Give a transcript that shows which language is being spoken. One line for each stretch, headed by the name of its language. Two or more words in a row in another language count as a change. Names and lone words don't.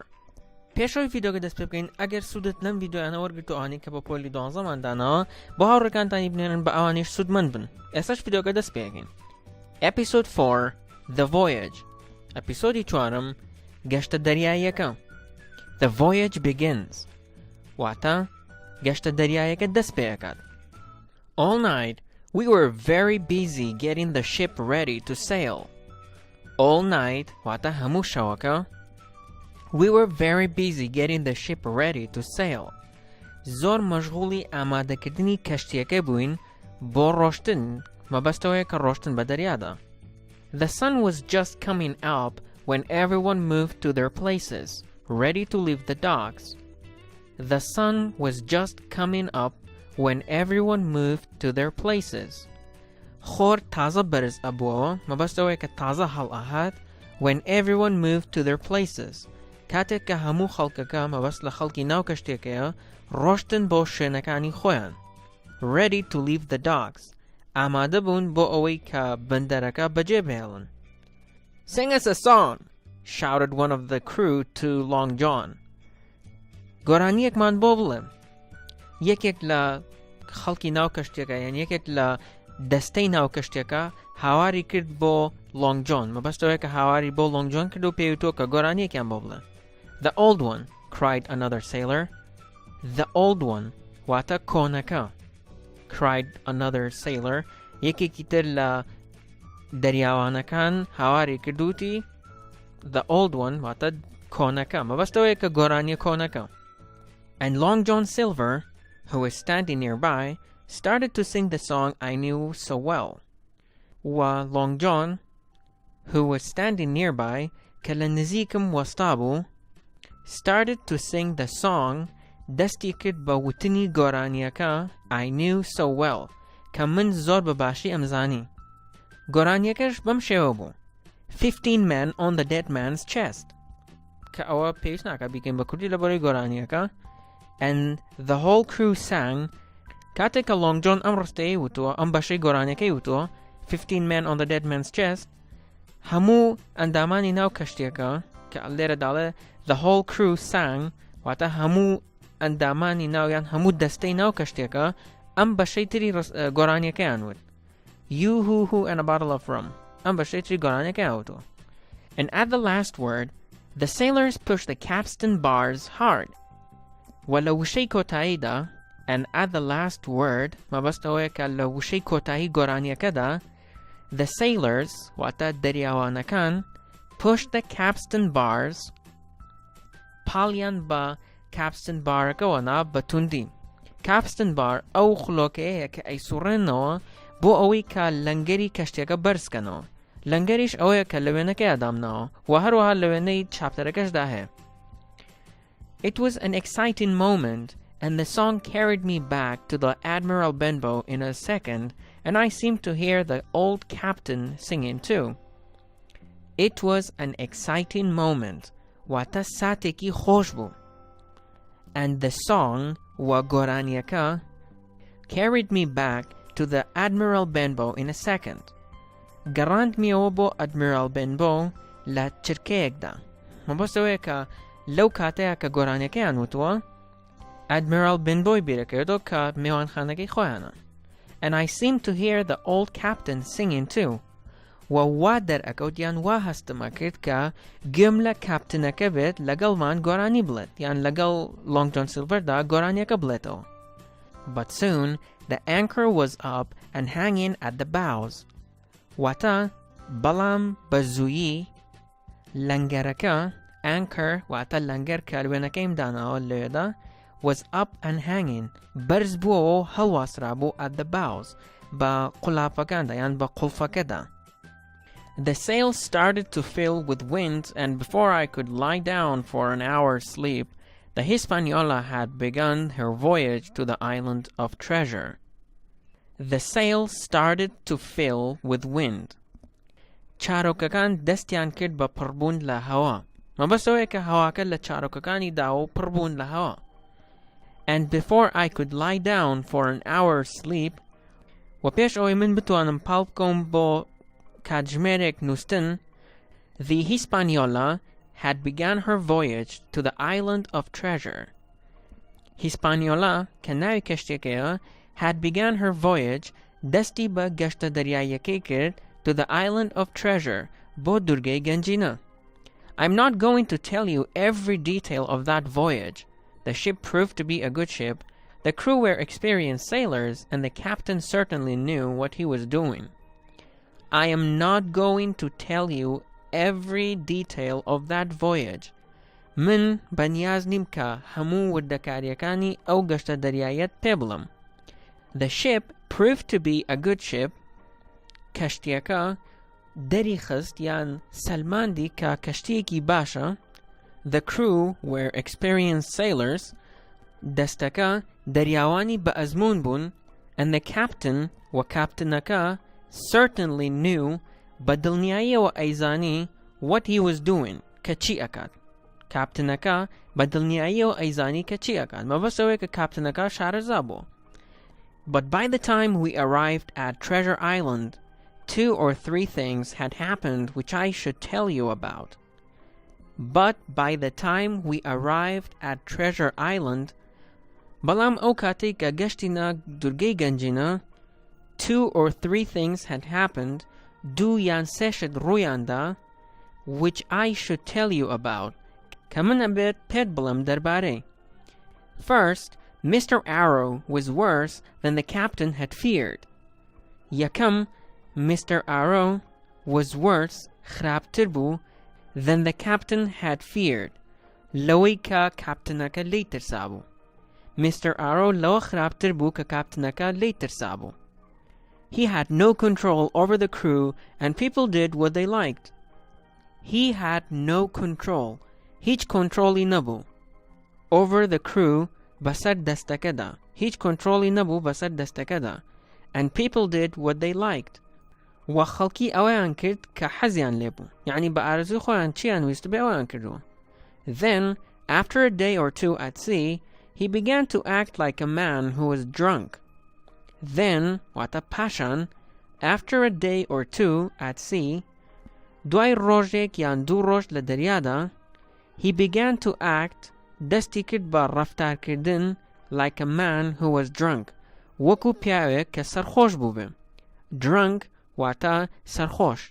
Central Kurdish: پێشەوەی ڤیدۆگە دەست پێ بکەین ئەگەر سوودت لەم ڤیدۆیانە وەرگرت و ئەوانەی کە بە پۆلی 12ماندانەوە بۆ هاوڕێکانتانی بنێرن بە ئەوانیش سوودمەند بن. ئێستاش ڤیدۆگە دەست پێکەین.
English: Episode 4 The Voyage.
Central Kurdish: ئەپیسۆدی 4 گەشتە دەریاییەکە.
English: The Voyage Begins.
Central Kurdish: واتە گەشتە دەریاییەکە دەست پێەکات.
English: All night we were very busy getting the ship ready to sail. All night
Central Kurdish: واتە هەموو شەوەکە.
English: We were very busy getting the ship ready to sail.
Central Kurdish: زۆر مەشغوڵی ئامادەکردنی کەشتیەکە بووین بۆ ڕۆشتن مەبەستەوەیە کە ڕۆشتن بە دەریادا.
English: The sun was just coming up when everyone moved to their places, ready to leave the docks. The sun was just coming up when everyone moved to their places.
Central Kurdish: خۆر تازە بەرز ئەبووەوە مەبەستەوەیە کە تازە هەڵ ئەهات
English: when everyone moved to their places.
Central Kurdish: کاتێک کە هەموو خەڵکەکە مەبەست لە خەڵکی ناو کەشتێکەیە ڕۆشتن بۆ شوێنەکانی خۆیان.
English: Ready to leave the docks.
Central Kurdish: ئامادە بوون بۆ ئەوەی کە بەندەرەکە بەجێ بهێڵن.
English: Sing us a song, shouted one of the crew to Long John.
Central Kurdish: گۆرانیەکمان بۆ بڵێ. یەکێک لە خەڵکی ناو کەشتێکە یان یەکێک لە دەستەی ناو کەشتێکە هاواری کرد بۆ Long John. مەبەستەوەیە کە هاواری بۆ Long John کرد و پێویستۆ کە گۆرانیەکیان بۆ بڵێ.
English: The old one, cried another sailor. The old one,
Central Kurdish: واتە کۆنەکە.
English: Cried another sailor.
Central Kurdish: یەکێکی تر لە دەریاوانەکان هاواری کردوتی
English: The old one
Central Kurdish: واتە کۆنەکە. مەبەستەوەیە کە گۆرانیە کۆنەکە.
English: And Long John Silver, who was standing nearby, started to sing the song I knew so well. Long John, who was standing nearby,
Central Kurdish: کە لە نزیکم وەستا بوو,
English: started to sing the song
Central Kurdish: دەستی کرد بە وتنی گۆرانیەکە
English: I knew so well
Central Kurdish: کە من زۆر بەباشی ئەمزانی. گۆرانیەکەش بەم شێوە بوو
English: 15 men on the dead man's chest.
Central Kurdish: کە ئەوە پێویست ناکات بیکەین بە کوردی لەبەرەوەی گۆرانیەکە.
English: And the whole crew sang.
Central Kurdish: کاتێک کە Long John ئەم ڕستەیەی وتووە ئەم بەشەی گۆرانیەکەی وتووە
English: 15 men on the dead man's chest,
Central Kurdish: هەموو ئەندامانی ناو کەشتێکە کە لێرە داڵێ
English: the whole crew sang
Central Kurdish: واتە هەموو ئەندامانی ناویان هەموو دەستەی ناو کەشتێکە ئەم بەشەی تری گۆرانیەکەیان وت.
English: You who and a bottle of rum.
Central Kurdish: ئەم بەشەی تری گۆرانیەکەیان وتووە.
English: And at the last word, the sailors pushed the capstan bars hard.
Central Kurdish: وەلە وشەی کۆتاییدا
English: and at the last word
Central Kurdish: مەبەستەوەیە کە لە وشەی کۆتایی گۆرانیەکەدا
English: the sailors
Central Kurdish: واتە دەریاوانەکان
English: pushed the capstan bars
Central Kurdish: پاڵیان بە capstan بارەکەوەنا بە توندی.
English: capstan bar
Central Kurdish: ئەو خولۆکەیەیە کە ئەیسوڕێنەوە بۆ ئەوەی کە لەنگەری کەشتێکە بەرزکەنەوە. لەنگەریش ئەوەیە کە لە وێنەکەی ئەدامناوە و هەروەها لە وێنەی چاپتەرەکەشدا هەیە.
English: It was an exciting moment, and the song carried me back to the Admiral Benbow in a second, and I seemed to hear the old captain singing too. It was an exciting moment.
Central Kurdish: واتە ساتێکی خۆش بوو.
English: And the song,
Central Kurdish: واتە گۆرانیەکە,
English: carried me back to the Admiral Benbow in a second.
Central Kurdish: گەڕاندمی بۆ Admiral Benbow لە چرکەیەکدا. Mabostaweka لەو کاتەیە کە گۆرانیەکەیان وتووە Admiral Benbow بیرەکردەوە کە میوانخانەکەی خۆیانە.
English: And I seemed to hear the old captain singing too.
Central Kurdish: وا دەرئەکەوت یان وا هەستمە کرد کە گوێم لە کاپتنەکە بێت لەگەڵمان گۆرانی بڵێت یان لەگەڵ Long John Silverدا گۆرانیەکە بڵێتەوە.
English: But soon the anchor was up and hanging at the bows.
Central Kurdish: واتە بەڵام بە زوویی لەنگەرەکە anchor واتە لەنگەر کە وێنەکەیم داناوە لێدا
English: was up and hanging
Central Kurdish: بەرز بووەوە و هەڵواسرابوو
English: at the bows
Central Kurdish: بە قوڵاپەکاندا یان بە قوڵفەکەدا.
English: The sails started to fill with wind, and before I could lie down for an hour's sleep, the Hispaniola had begun her voyage to the island of treasure. The sails started to fill with wind.
Central Kurdish: چارۆکەکان دەستیان کرد بە پڕبوون لە هەوا. مەبەستەوەیە کە هەواکە لە چارۆکەکانی داوە و پڕبوون لە هەوا.
English: And before I could lie down for an hour's sleep
Central Kurdish: و پێش ئەوەی من بتوانم پاڵ بکەم بۆ کاتژمێرێک نووستن
English: The Hispaniola had begun her voyage to the island of treasure.
Central Kurdish: Hispaniola کە ناوی کەشتێکەیە
English: had begun her voyage
Central Kurdish: دەستی بە گەشتە دەریاییەکەی کرد
English: to the island of treasure
Central Kurdish: بۆ دوورگەی گەنجینە.
English: I'm not going to tell you every detail of that voyage. The ship proved to be a good ship. The crew were experienced sailors, and the captain certainly knew what he was doing. I am not going to tell you every detail of that voyage.
Central Kurdish: من بەنیاز نیم کە هەموو وردەکاریەکانی ئەو گەشتە دەریاییەت پێ بڵم.
English: The ship proved to be a good ship.
Central Kurdish: کەشتیەکە دەری خست یان سەلماندی کە کەشتیەکی باشە.
English: The crew were experienced sailors.
Central Kurdish: دەستەکە دەریاوانی بە ئەزموون بوون.
English: And the captain
Central Kurdish: و کاپتنەکە
English: certainly knew
Central Kurdish: بە دڵنیاییەوە ئەیزانی
English: what he was doing
Central Kurdish: کە چی ئەکات. کاپتنەکە بە دڵنیاییەوە ئەیزانی کە چی ئەکات. مەبەستەوەی کە کاپتنەکە شارەزا بوو.
English: But by the time we arrived at Treasure Island, 2 or 3 things had happened which I should tell you about. But by the time we arrived at Treasure Island,
Central Kurdish: بەڵام ئەو کاتەی کە گەشتینە دوورگەی گەنجینە
English: 2 or 3 things had happened,
Central Kurdish: 2 یان 3 شت ڕوویاندا
English: which I should tell you about
Central Kurdish: کە من ئەبێت پێت بڵێم دەربارەی.
English: First, Mr. Arrow was worse than the captain had feared. یەکەم Mr. Arrow was worse
Central Kurdish: خراپتر بوو
English: than the captain had feared.
Central Kurdish: لەوەی کە کاپتنەکە لی ترسا بوو. Mr. Arrow لەوە خراپتر بوو کە کاپتنەکە لی ترسا بوو.
English: He had no control over the crew and people did what they liked. He had no control.
Central Kurdish: هیچ کۆنتڕۆڵی نەبوو.
English: Over the crew
Central Kurdish: بەسەر دەستەکەدا. هیچ کۆنتڕۆڵی نەبوو بەسەر دەستەکەدا.
English: And people did what they liked.
Central Kurdish: و خەڵکی ئەوەیان کرد کە حەزیان لێ بوو. یعنی بە ئارەزوی خۆیان چیان ویست بێ ئەویان کردووە.
English: Then, after a day or 2 at sea, he began to act like a man who was drunk. Then,
Central Kurdish: واتە پاشان,
English: after a day or 2 at sea,
Central Kurdish: دوای ڕۆژێک یان 2 ڕۆژ لە دەریادا,
English: he began to act
Central Kurdish: دەستی کرد بە ڕەفتارکردن
English: like a man who was drunk.
Central Kurdish: وەکو پیاوێک کە سەرخۆش بوو بێ. Drunk واتە سەرخۆش.